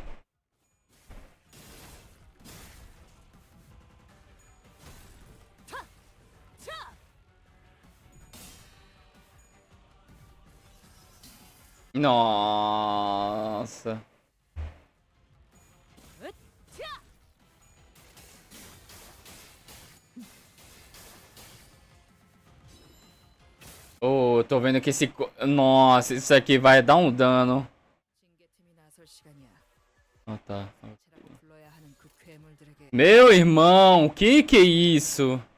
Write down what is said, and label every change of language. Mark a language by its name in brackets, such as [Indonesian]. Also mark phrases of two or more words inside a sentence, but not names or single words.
[Portuguese] Nossa. Oh, tô vendo que esse... Nossa, isso aqui vai dar um dano. [Korean] 징계팀이 나설 시간이야. [Portuguese] Ah, tá. [Korean] 제라고 불러야 하는 그 괴물들에게 [Portuguese] Meu irmão, que é isso?